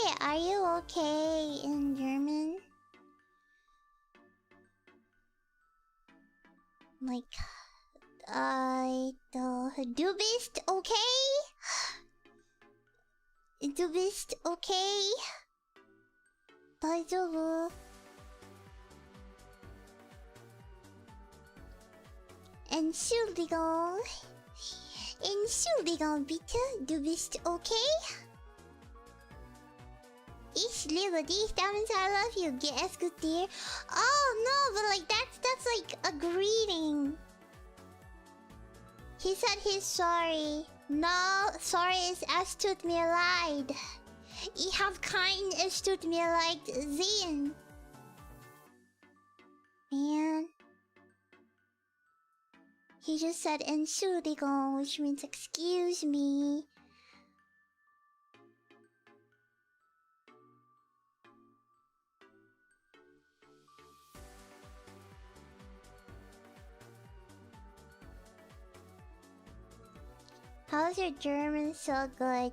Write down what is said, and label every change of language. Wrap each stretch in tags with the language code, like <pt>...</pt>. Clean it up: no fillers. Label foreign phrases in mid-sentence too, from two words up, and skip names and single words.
<en>Are you okay in German? Like,</en> <de>du bist okay? Du bist okay?</de> <ja>大丈夫?</ja> <de>Entschuldigung. Entschuldigung bitte, du bist okay? Ich liebe dich,</de> <en>that means I love you. Yes, good dear. Oh no, but like that's like a greeting. He said he's sorry. No, sorry is</en> <de>es tut mir leid. Ich hab kein es tut mir leid sehen.</de> <en>Man. He just said Entschuldigung, which means excuse me. How's your German so good?</en>